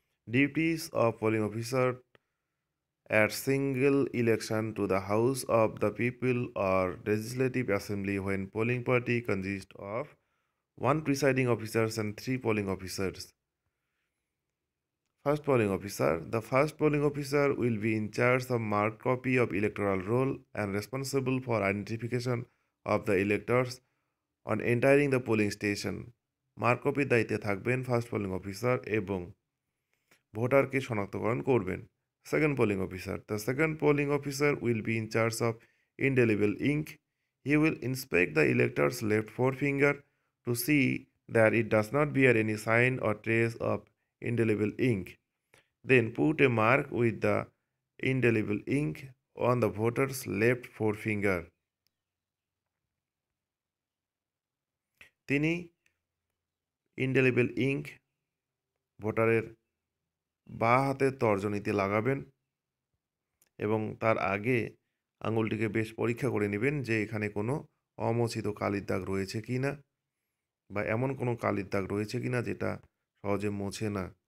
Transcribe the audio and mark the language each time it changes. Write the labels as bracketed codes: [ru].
[en] Duties of polling officer at single election to the House of the People or Legislative Assembly when polling party consists of one presiding officers and three polling officers. First polling officer. The first polling officer will be in charge of marked copy of electoral roll and responsible for identification of the electors on entering the polling station. [bn] Mark কপির দায়িত্বে থাকবেন first polling officer এবং ভোটারকে শনাক্তকরণ করবেন second polling officer. [en] The second polling officer will be in charge of indelible ink. He will inspect the elector's left forefinger to see that it does not bear any sign or trace of indelible ink. Then put a mark with the indelible ink on the voter's left forefinger. [bn] তিনি indelible ink ভোটারের বাঁ হাতের তর্জনীতে লাগাবেন এবং তার আগে আঙুলটিকে বেশ পরীক্ষা করে নেবেন যে এখানে কোনো অমোচিত কালির দাগ রয়েছে কি না বা এমন কোনো কালির দাগ রয়েছে কি না যেটা সহজে মোছে না।